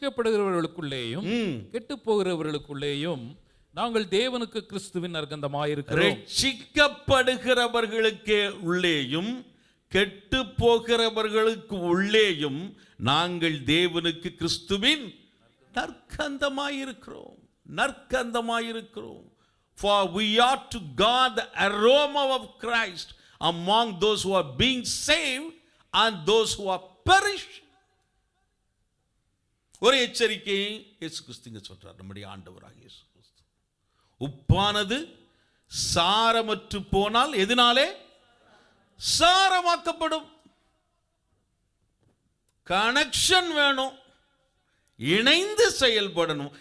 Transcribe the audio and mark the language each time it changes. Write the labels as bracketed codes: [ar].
[ta] ரட்சிக்கப்படுகிறவர்களுக்குள்ளேயும் கெட்டு போகிறவர்களுக்குள்ளேயும் நாங்கள் தேவனுக்கு கிறிஸ்துவின் அர்க்கந்தமாயிருக்கிறோம். ரட்சிக்கப்படுகிறவர்களுக்கு உள்ளேயும் கெட்டு போகிறவர்களுக்கு உள்ளேயும் நாங்கள் தேவனுக்கு கிறிஸ்துவின் நற்கந்தமாயிருக்கிறோம், நற்கந்தமாயிருக்கிறோம். [en] For we are to God the aroma of Christ among those who are being saved and those who are perishing. [ta] ஒரு எச்சரிக்கை இயேசு கிறிஸ்து சொல்றார். நம்முடைய ஆண்டவராகிய இயேசு கிறிஸ்து, உப்பானது சாரமற்று போனால் எதனாலே சாரமாக்கப்படும். கனெக்ஷன் வேணும், இணைந்து செயல்படணும்.